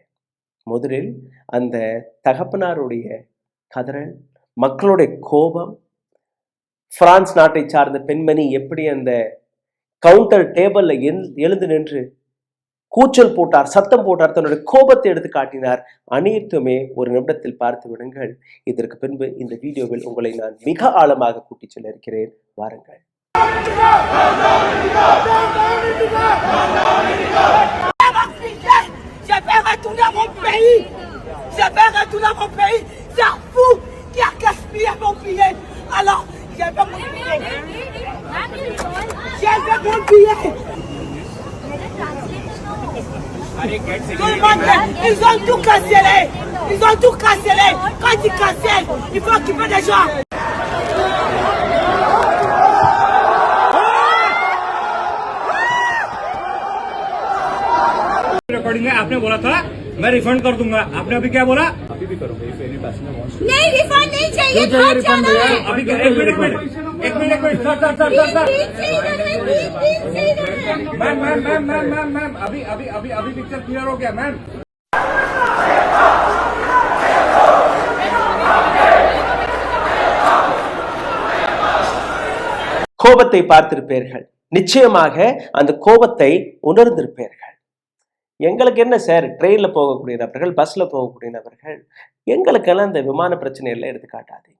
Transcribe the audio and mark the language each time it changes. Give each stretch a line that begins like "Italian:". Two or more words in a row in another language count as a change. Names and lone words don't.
Tamil: முதலில் அந்த தகப்பனாருடைய கதறல், மக்களுடைய கோபம், பிரான்ஸ் நாட்டை சார்ந்த பெண்மணி எப்படி அந்த
English: counter table
Tamil: எழுந்து நின்று கூச்சல் போட்டார், சத்தம் போட்டார், தன்னுடைய கோபத்தை எடுத்து காட்டினார். அனைத்துமே ஒரு நிமிடத்தில் பார்த்து விடுங்கள். இதற்கு பின்பு இந்த வீடியோவில் உங்களை நான் மிக ஆழமாக கூட்டிச் செல்ல இருக்கிறேன். வாருங்கள்.
French: Je vais retourner à mon pays. Je vais retourner à mon pays. C'est vous qui a gaspillé mon billet. Alors, je vais mon billet. Je vais mon billet. Tout le monde, ils ont tout cancellé. Ils ont tout cancellé. Quand ils cancellent, il faut occuper des gens.
Hindi: रिकॉर्डिंग है, आपने बोला था मैं रिफंड कर दूंगा, आपने अभी क्या बोला? नहीं, रिफंड नहीं चाहिए, घर जाना है। अभी एक
English: minute sir ma'am
Hindi: अभी
English: picture clear
Hindi: हो गया मैम.
Tamil: கோபத்தை பார்த்திருப்பீர்கள், நிச்சயமாக அந்த கோபத்தை உணர்ந்திருப்பீர்கள். எங்களுக்கு என்ன சார், ட்ரெயினில் போகக்கூடிய நபர்கள், பஸ்ஸில் போகக்கூடிய நபர்கள், எங்களுக்கெல்லாம் இந்த விமான பிரச்சனை எல்லாம் எடுத்து காட்டாதீங்க.